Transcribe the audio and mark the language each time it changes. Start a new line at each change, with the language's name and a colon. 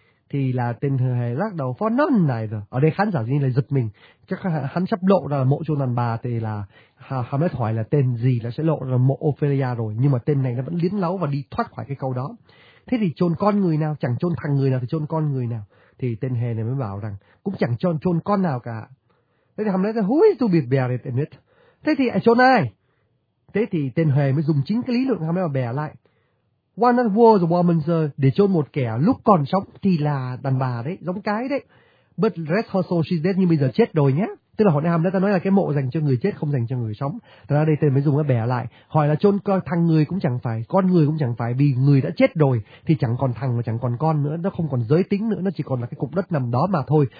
Vietnamese: Thì là tên thừa hề lắc đầu,
English: for none neither.
Vietnamese: Ở đây khán giả như là giật mình, chắc hắn sắp lộ ra là mộ cho đàn bà, thì là Hamlet hỏi là tên gì là sẽ lộ ra mộ Ophelia rồi, nhưng mà tên này nó vẫn liến láu và đi thoát khỏi cái câu đó. Thế thì chôn con người nào, chẳng chôn thằng người nào thì chôn con người nào? Thì tên hề này mới bảo rằng, cũng chẳng chôn con nào cả. Thế thì Hamlet nói,
English: who is to be buried in it?
Vietnamese: Thế thì chôn ai? Thế thì tên hề mới dùng chính cái lý luận Hamlet mà bẻ lại.
English: One that was a woman, sir,
Vietnamese: để chôn một kẻ lúc còn sống thì là đàn bà đấy, giống cái đấy.
English: But rest her soul, she's dead,
Vietnamese: nhưng bây giờ chết rồi nhé. Tức là hồi nãy Hamlet ta nói là cái mộ dành cho người chết, không dành cho người sống. Thật ra đây tên mới dùng cái bẻ lại. Hỏi là chôn thằng người cũng chẳng phải, con người cũng chẳng phải, vì người đã chết rồi thì chẳng còn thằng và chẳng còn con nữa, nó không còn giới tính nữa, nó chỉ còn là cái cục đất nằm đó mà thôi.